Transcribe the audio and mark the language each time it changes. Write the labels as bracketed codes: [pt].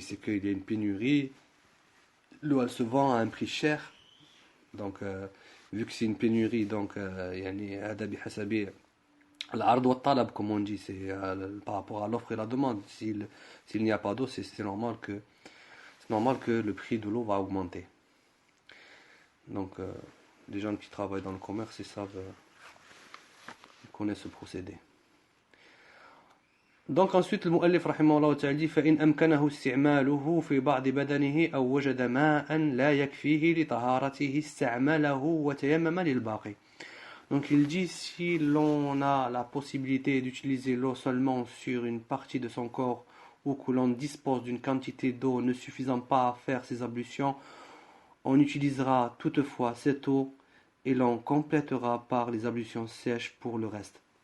[fr] C'est qu'il y a une pénurie, l'eau elle se vend à un prix cher, donc vu que c'est une pénurie, donc [ar] l'ard wa talab, [fr] comme on dit, c'est par rapport à l'offre et la demande. S'il n'y a pas d'eau, c'est normal que le prix de l'eau va augmenter. Donc, les gens qui travaillent dans le commerce, ils connaissent ce procédé. Donc ensuite, le mu'allif rahimahullah ta'ala dit [ar] فإن أمكنه استعماله في بعض بدنه أو وجد ماء لا يكفيه لطهارته استعمله وتيمم للباقي. [fr] Donc il dit si l'on a la possibilité d'utiliser l'eau seulement sur une partie de son corps ou que l'on dispose d'une quantité d'eau ne suffisant pas à faire ses ablutions, on utilisera toutefois cette eau et l'on complétera par les ablutions sèches pour le reste.